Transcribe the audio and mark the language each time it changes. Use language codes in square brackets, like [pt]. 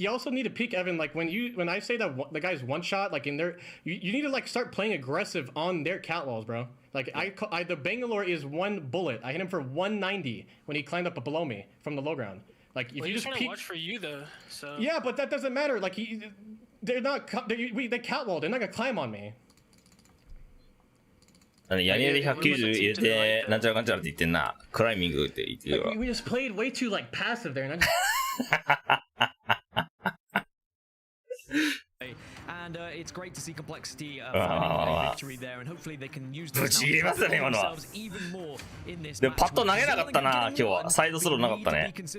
[en] You also need to peek, Evan. Like when I say that the guy's one shot, like in their, you need to like start playing aggressive on their catwalls, bro. Like the Bangalore is 1 bullet. I hit him for 190 when he climbed up below me from the low ground. Like if you just peek. Watch for you though. So. Yeah, but that doesn't matter. Like they're not. They catwalled. They're not gonna climb on me. [ja] やりやり190入れて、なんちゃらかんちゃらって言ってんな。クライミングって言ってるわ。 [en] We just played way too like passive there. And it's great to see complexity finding a victory there, and hopefully they can use this themselves even more in this match. [ja] でもパッと投げなかったな、今日は。サイドスローなかったね。